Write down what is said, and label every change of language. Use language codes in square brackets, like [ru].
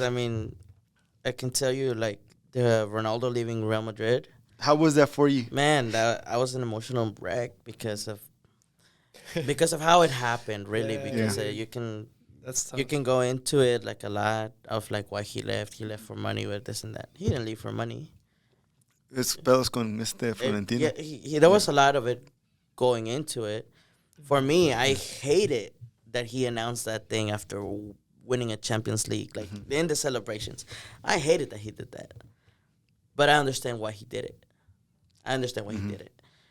[en] I mean, I can tell you, like, the Ronaldo leaving Real Madrid. How was that for you? Man, that I was an emotional wreck because of how it happened. Really, Yeah. because Yeah. That's tough. you can go into it like a lot of like why he left. He left for money with this and that. He didn't leave for money. [es] Es pedos con Florentino. [en] Yeah, there was a lot of it going into it. For me, I hate it that he announced that thing after winning a Champions League, like in the celebrations. I hated that he did that, but I understand why he did it. I understand why he did it.